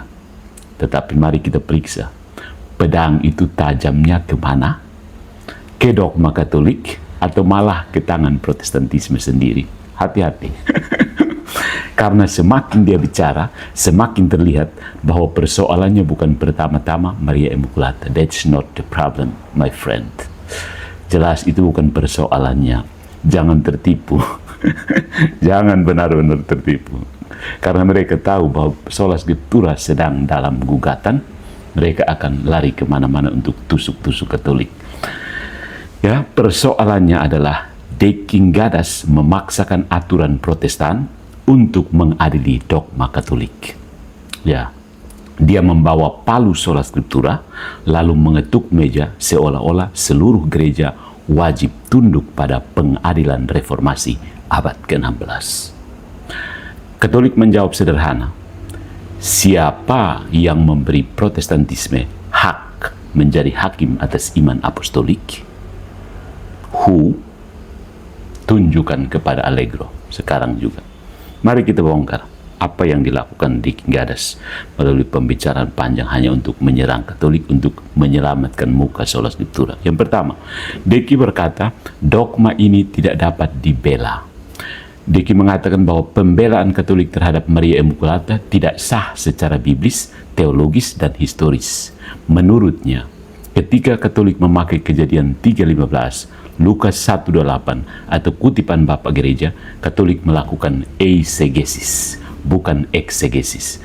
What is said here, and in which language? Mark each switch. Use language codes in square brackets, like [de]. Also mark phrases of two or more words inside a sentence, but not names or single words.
[id] Tetapi mari kita periksa, pedang itu tajamnya kemana? Ke dogma Katolik atau malah ke tangan Protestantisme sendiri? Hati-hati. Karena semakin dia bicara, semakin terlihat bahwa persoalannya bukan pertama-tama Maria Immaculata. [en] That's not the problem, my friend. [id] Jelas itu bukan persoalannya. Jangan tertipu. Jangan benar-benar tertipu. Karena mereka tahu bahwa [la] sola scriptura [id] sedang dalam gugatan, mereka akan lari kemana-mana untuk tusuk-tusuk Katolik. Ya, persoalannya adalah Deki Gadas memaksakan aturan Protestan untuk mengadili dogma Katolik. Ya, dia membawa palu [la] sola scriptura, [id] lalu mengetuk meja seolah-olah seluruh gereja wajib tunduk pada pengadilan reformasi abad ke-16. Katolik menjawab sederhana, siapa yang memberi Protestantisme hak menjadi hakim atas iman apostolik? [en] Who? [id] Tunjukkan kepada Allegro sekarang juga. Mari kita bongkar apa yang dilakukan Deki Gadas melalui pembicaraan panjang hanya untuk menyerang Katolik, untuk menyelamatkan muka [la] sola scriptura. [id] Yang pertama, Deki berkata, dogma ini tidak dapat dibela. Deki mengatakan bahwa pembelaan Katolik terhadap Maria Immaculata tidak sah secara biblis, teologis, dan historis. Menurutnya, ketika Katolik memakai Kejadian 3:15, Lukas 1:28 atau kutipan Bapak Gereja, Katolik melakukan eisegesis, bukan eksegesis.